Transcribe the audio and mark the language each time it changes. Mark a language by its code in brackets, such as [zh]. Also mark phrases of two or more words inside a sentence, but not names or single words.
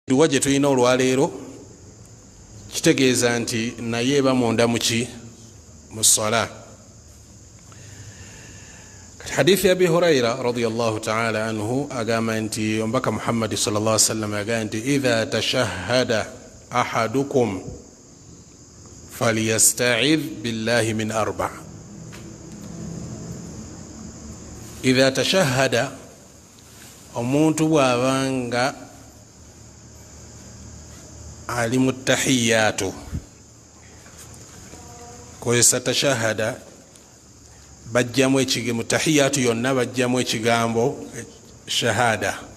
[lg] Duwaje tulina olwaleero kitegeeza nti naye eba munda muki mu ssala. Hadithi ya Abi Huraira [ar] رضي الله تعالى عنه [lg] agamba nti ombaka Muhammad [ar] صلى الله عليه وسلم [lg] agamba nti [ar] إذا تشهد أحدكم فليستعذ بالله من أربع'. إذا تشهد, [lg] omuntu bwabanga ali mutahiyatu kozesa tashahada bajjamu ekigambo tahiyatu yonna bajjamu ekigambo shahada